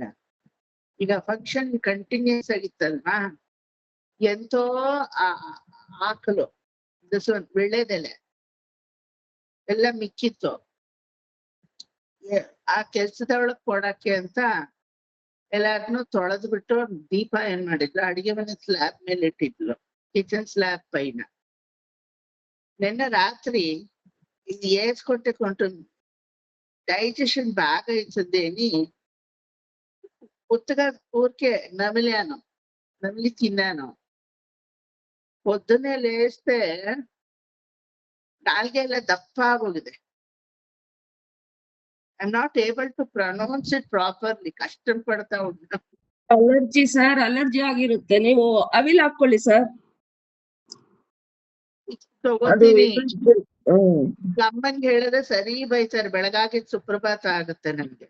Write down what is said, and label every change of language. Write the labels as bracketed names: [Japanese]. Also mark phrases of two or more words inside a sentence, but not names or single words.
[Kannada] ಈಗ [English] function continues [Kannada] ಆಗಿತ್ತಲ್ವಾ, ಎಂತೋ ಆಕಲು ಬೆಳೆದೆಲೆ ಎಲ್ಲ ಮಿಕ್ಕಿತ್ತು. ಆ ಕೆಲ್ಸದೊಳಗ್ ಕೊಡಕ್ಕೆ ಅಂತ ಎಲ್ಲಾರನ್ನು ತೊಳೆದು ಬಿಟ್ಟು ದೀಪ ಏನ್ ಮಾಡಿದ್ರು, ಅಡಿಗೆ ಮನೆ ಸ್ಲ್ಯಾಬ್ ಮೇಲೆ ಇಟ್ಟಿದ್ಲು, [English] kitchen slab [Kannada] ಪೈನ. [Telugu] నిన్న రాత్రి ఇది వేసుకొట్టుకుంటుంది, డైజెషన్ బాగా ఇచ్చింది అని ఉత్తగా ఊరికే నమిలి తిన్నాను. పొద్దున్నే లేస్తే [Kannada] ನಾಲ್ಗೆಲ್ಲ ದಪ್ಪ ಆಗೋಗಿದೆ. [English] I am not able to pronounce it properly. [Kannada] ಕಷ್ಟ ಪಡ್ತಾ ಉಂಟು. [English] allergy sir, [Kannada] ಅಲರ್ಜಿ ಆಗಿರುತ್ತೆ. ನೀವು ಅವಿಲ್ ಹಾಕೊಳ್ಳಿ ಸರ್. ಅಮ್ಮನ್ಗೆ ಹೇಳಿದ್ರೆ ಸರಿ ಬೈತಾರೆ, ಬೆಳಗಾಗಿ ಸುಪ್ರಭಾತ ಆಗುತ್ತೆ ನಮ್ಗೆ.